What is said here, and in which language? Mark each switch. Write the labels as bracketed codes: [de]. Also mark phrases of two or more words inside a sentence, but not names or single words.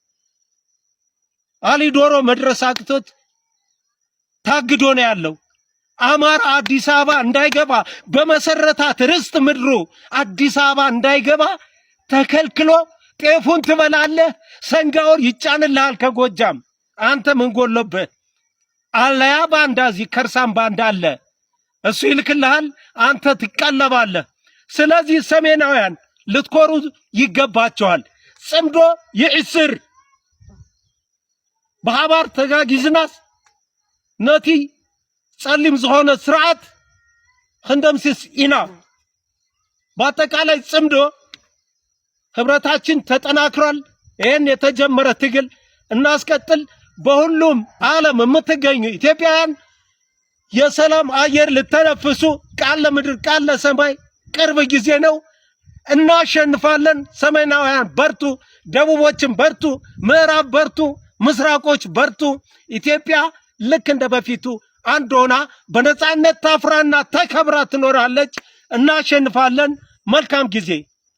[am] አሊዶሮ መድረስ አቅቶት ታግዶ ነው ያለው። አማራ አዲስ አበባ እንዳይገባ በመሰረታት ርስት ምድሩ አዲስ አበባ እንዳይገባ ተከልክሎ ጤፉን ትበላለህ፣ ሰንጋውን ይጫንልሃል ከጎጃም። አንተ ምን ጎሎብህ? አለያ ባንዳ እዚህ ከርሳም ባንዳ አለ፣ እሱ ይልክልሃል፣ አንተ ትቀለባለህ። ስለዚህ ሰሜናውያን ልትኮሩ ይገባቸዋል። [ti] ጽምዶ ይዕስር በሃባር ተጋጊዝናስ ነቲ ጸሊም ዝኾነ ስርዓት ክንደምስስ ኢና። [am] በአጠቃላይ ጽምዶ ህብረታችን ተጠናክሯል። ይህን የተጀመረ ትግል እናስቀጥል። በሁሉም ዓለም የምትገኙ ኢትዮጵያውያን የሰላም አየር ልተነፍሱ ቃል ለምድር ቃል ለሰማይ ቅርብ ጊዜ ነው። እናሸንፋለን። ሰሜናውያን በርቱ፣ ደቡቦችን በርቱ፣ ምዕራብ በርቱ፣ ምስራቆች በርቱ። ኢትዮጵያ ልክ እንደ በፊቱ አንድ ሆና በነፃነት ታፍራና ተከብራ ትኖራለች። እናሸንፋለን። መልካም ጊዜ